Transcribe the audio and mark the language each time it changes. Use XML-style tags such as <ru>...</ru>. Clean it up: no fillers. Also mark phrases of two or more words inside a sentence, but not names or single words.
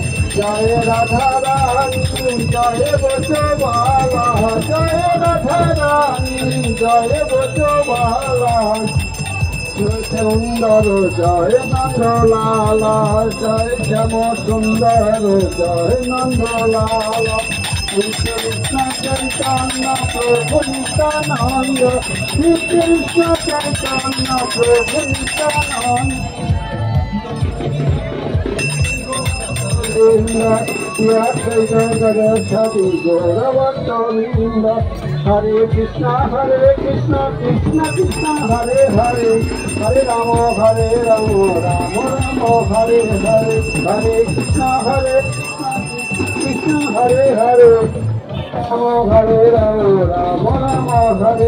<bn>জয় রাধা রানী জয় বসবালা, জয় রাধা রানী জয় বসবালা। সুন্দর জয় নন্দলালা, জয় শ্যাম সুন্দর জয় নন্দলালা। Krishna Chaitanya Prabhu Nityananda, Krishna Chaitanya Prabhu Nityananda.</bn> <sa>हरे कृष्ण, कृष्ण कृष्ण, हरे हरे, हरे राम, राम राम, हरे हरे, हरे कृष्ण, कृष्ण, हरे हरे, राम राम, हरे.</sa>